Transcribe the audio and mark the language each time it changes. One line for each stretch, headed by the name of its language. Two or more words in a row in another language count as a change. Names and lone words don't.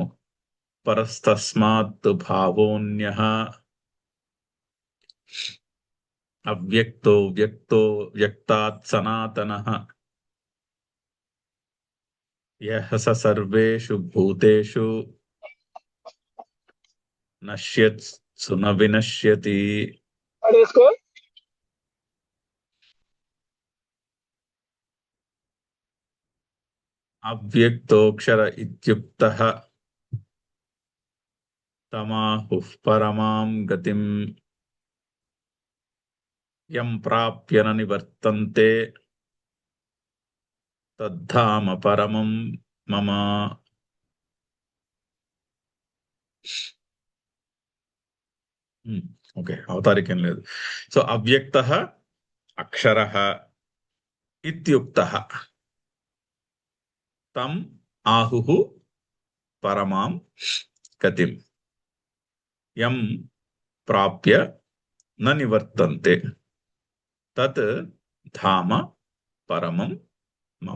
Sanskrit: పరస్తస్మాత్ భావోన్యః అవ్యక్తో వ్యక్తో వ్యక్తాత్ సనాతనః యః స సర్వేషు భూతేషు నశ్యత్సు న వినశ్యతి. అవ్యక్తోక్షర ఇత్యుక్తః తమాహుః పరమాం గతిం యం ప్రాప్య న నివర్తంతే తద్ధామ పరమం మమ.
Telugu: ఓకే, అవతారికేం లేదు.
Sanskrit: సో అవ్యక్తః అక్షరః ఇత్యుక్తః తం ఆహుః పరమాం గతిం యం ప్రాప్య న నివర్తంతే తత్ ధామ పరమం మమ.